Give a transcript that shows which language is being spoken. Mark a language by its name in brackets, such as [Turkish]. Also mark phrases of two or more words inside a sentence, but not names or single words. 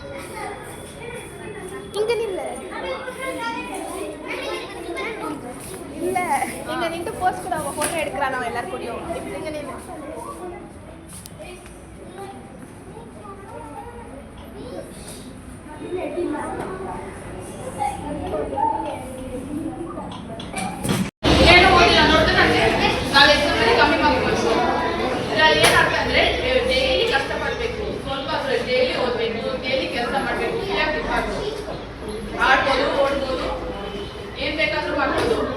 [Tamil] இங்க நில்லு இல்ல இங்க நின்று போஸ்ட் கொடு அவ போட்டோ எடுக்கறான் அவ எல்லாரும் கூடயும் இப்படி இங்க நில்லு [Kannada] ಏನು ಓದಿಲ್ಲ ನೋಡ್ತಾನೆ ನಾವು ಎಕ್ಸಾಮ್ ಕಮ್ಮಿ ಮಾಡ್ಕೊಳ್ಳೋದು ಇದರಲ್ಲಿ ಏನಾಗ್ತಂದ್ರೆ ಡೈಲಿ ಕಷ್ಟಪಡಬೇಕು ಸ್ವಲ್ಪ ಡೈಲಿ ಓದಬೇಕು ಡೈಲಿ ಕೆಲಸ ಮಾಡಬೇಕು ಆಡ್ಬೋದು ಓಡ್ಬೋದು ಏನು ಬೇಕಾದರೂ ಮಾಡ್ಬೋದು